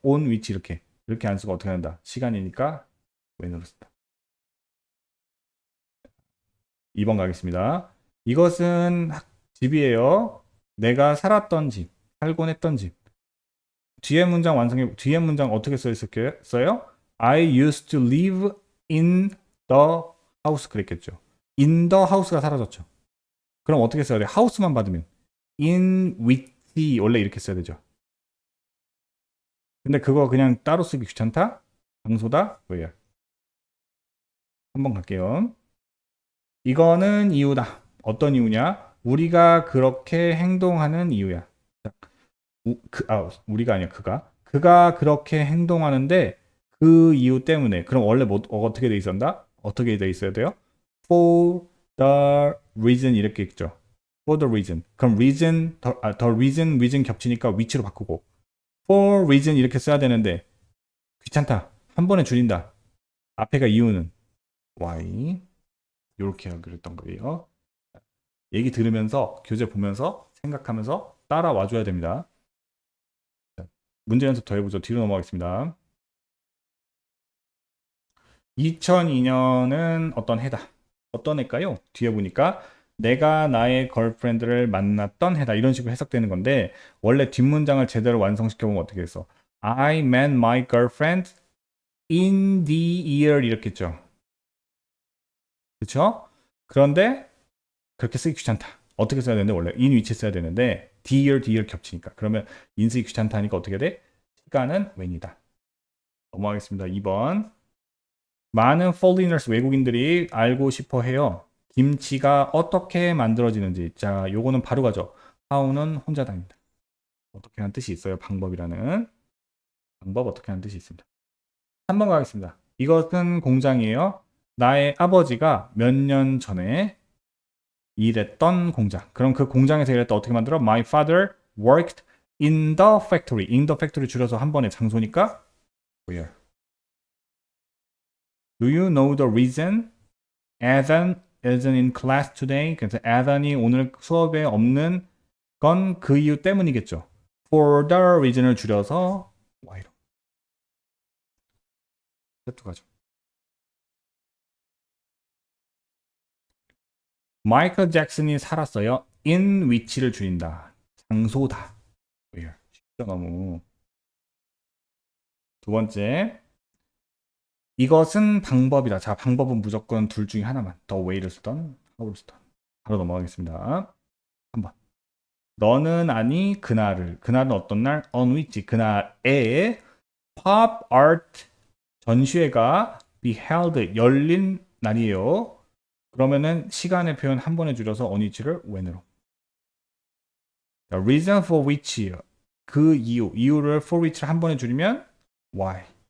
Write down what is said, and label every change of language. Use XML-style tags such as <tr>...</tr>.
<ko>on which 이렇게 안 쓰고 어떻게 한다? 시간이니까 when으로 쓴다. 2번 가겠습니다. 이것은 집이에요. 내가 살았던 집, 살곤 했던 집. 뒤에 문장 어떻게 써 있었어요?</ko> <en>I used to live in the house</en> <ko>그랬겠죠. in the house가 사라졌죠. 그럼 어떻게 써야 돼? house만 받으면 in which 원래 이렇게 써야 되죠. 근데 그거 그냥 따로 쓰기 귀찮다? 장소다? 뭐예요? 한번 갈게요. 이거는 이유다. 어떤 이유냐? 우리가 그렇게 행동하는 이유야. 우리가 아니야, 그가. 그가 그렇게 행동하는데 그 이유 때문에. 그럼 원래 어떻게 돼 있었나? 어떻게 돼 있어야 돼요?</ko> <en>For the reason</en> <ko>이렇게 있죠.</ko> <en>For the reason.</en> <ko>그럼 the reason 겹치니까 which로 바꾸고 for reason 이렇게 써야 되는데 귀찮다. 한 번에 줄인다. 앞에가 이유는 why. 이렇게 하기로 했던 거예요. 얘기 들으면서 교재 보면서 생각하면서 따라와 줘야 됩니다. 문제 연습 더 해보죠. 뒤로 넘어가겠습니다. 2002년은 어떤 해다. 어떤 해일까요? 뒤에 보니까 내가 나의 걸프렌드를 만났던 해다. 이런 식으로 해석되는 건데 원래 뒷문장을 제대로 완성시켜보면 어떻게 했어?</ko> <en>I met my girlfriend in the year</en> <ko>이렇게 했죠. 그렇죠? 그런데 그렇게 쓰기 귀찮다. 어떻게 써야 되는데 원래 in 위치에 써야 되는데 the year 겹치니까. 그러면 in 쓰기 귀찮다 하니까 어떻게 돼? 시간은 when이다. 넘어가겠습니다. 2번. 많은 foreigners 외국인들이 알고 싶어 해요. 김치가 어떻게 만들어지는지. 자, 요거는 바로 가죠. how는 혼자다입니다. 어떻게 하는 뜻이 있어요. 방법이라는. 방법 어떻게 하는 뜻이 있습니다. 3번 가겠습니다. 이것은 공장이에요. 나의 아버지가 몇 년 전에 일했던 공장. 그럼 그 공장에서 일했다 어떻게 만들어?</ko> <en>My father worked in the factory.</en> <ko>in the factory 줄여서 한 번에 장소니까 where.</ko> <en>Do you know the reason Ethan isn't in class today?</en> <ko>그래서 Ethan이 오늘 수업에 없는 건 그 이유 때문이겠죠. For the reason을 줄여서 why로. 또 가죠. 마이클 잭슨이 살았어요. in which를 줄인다. 장소다. where. 쉽죠 너무. 두 번째. 이것은 방법이다. 자, 방법은 무조건 둘 중에 하나만. The way를 쓰던, how를 쓰던. 바로 넘어가겠습니다. 한번. 너는 아니 그날을. 그날은 어떤 날? On which. 그날에 pop art 전시회가 be held 열린 날이에요. 그러면은 시간의 표현 한 번에 줄여서 on which를 when으로.</ko> <en>The reason for which</en> <ko>그 이유를</ko> <en>for which를</en> <ko>한 번에 줄이면</ko> <en>why.</en>